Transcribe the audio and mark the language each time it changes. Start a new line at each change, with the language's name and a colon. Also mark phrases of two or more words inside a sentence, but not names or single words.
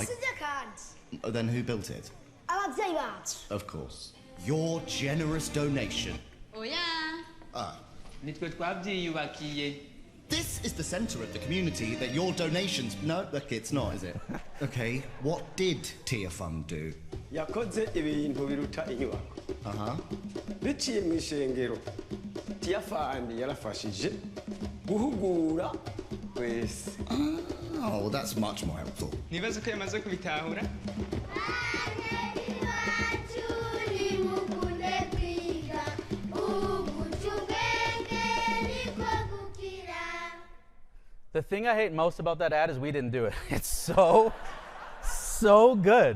English: Oh, then who built it? Of course. Your generous donation. Oh, yeah. This is the center of the community that your donations... No, look, it's not, is it? Okay, what did Tia Fund do?
Kinyarwanda: Biciye mu ishengero Tiafandi yarafashije guhugura wese.
English: Oh, that's much more helpful.
Kinyarwanda: Nibaza ko yamaze kubitahura.
English: The thing I hate most about that ad is we didn't do it. It's so good.